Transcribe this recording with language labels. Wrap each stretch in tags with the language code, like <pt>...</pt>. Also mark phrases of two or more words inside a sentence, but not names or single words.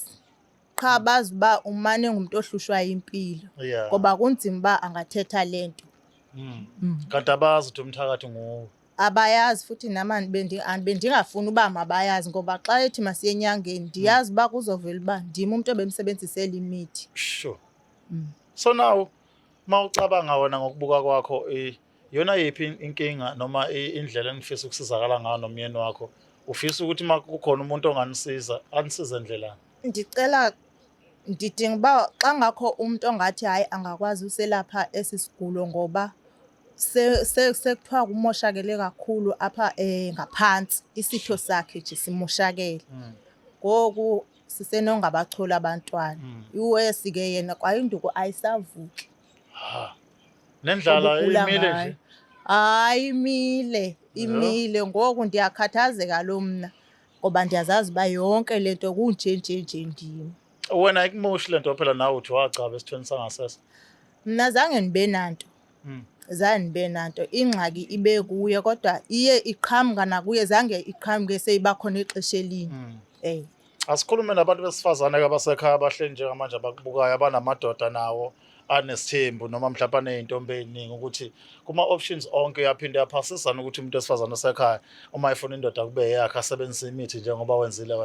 <xh>Qha bazi uba umane ngumuntu ohlushwa impilo ngoba kunzima uba angathetha lento.</xh> <zu>Kanti abazi ukuthi umthakathi nguwe.</zu> <xh>Abayazi futhi nama bendingafuni uba mabayazi ngoba xa ethi masiye enyangeni ndiyazi uba kuzovela uba ndim umuntu obemsebenzisela imithi.</xh> <en>Sure. So now</en> <zu>mawucabanga wena ngokubuka kwakho yona yiphi inkinga noma indlela engifisa ukusizakala ngayo nomyeni wakho? Ufisa ukuthi kukhona umuntu onganisiza anisize ndlela?</zu> <xh>Ndidinga uba xa ngakho umuntu ongathi hayi angakwazi uselapha esisigulo ngoba sekuthiwa kumoshakele kakhulu apha ngaphansi isitho sakhe nje simoshakele. Ngoku sisenongabacholi abantwana. US ke yena kwayinduku ayisavuki. Nendlala imile nje. Hayi imile ngoku ndiyakhathazeka lo mna ngoba ndiyazazi uba yonke lento kunje ndimi. Wena ayikumoshi lento phela nawe uthi wacaba esithweni sangasese. Mna zange ndibe nanto. Ingxaki ibe kuye kodwa iye iqhamuka nakuye zange iqhamuke seyiba khona ixesha elinye.</xh> <zu>Asikhulume nabantu besifazane abasekhaya abahleli njengamanje abakubukayo abanamadoda nawo anesithembu noma mhlawumbe aney'ntombi ey'ningi ukuthi kuma-options onke uyaphinde yaphasisana ukuthi umuntu wesifazane osekhaya uma efuna indoda kube yakhe asebenzise imithi njengoba wenzile wena.</zu>